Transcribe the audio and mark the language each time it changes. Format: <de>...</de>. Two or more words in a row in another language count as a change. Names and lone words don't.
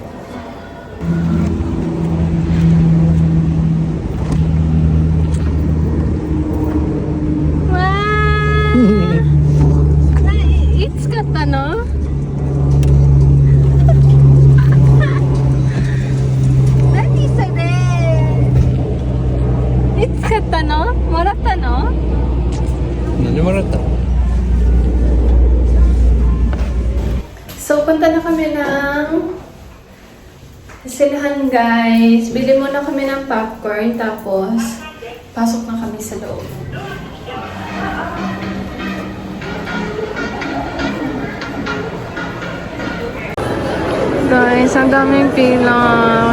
<ja>いつ買ったの？何それ？いつ買ったの？もらったの？何もらったの？</ja> <tl>So, punta na kami ng silahan, guys. Bili muna kami ng popcorn, tapos pasok na kami sa loob. Guys, ang daming pila.</tl>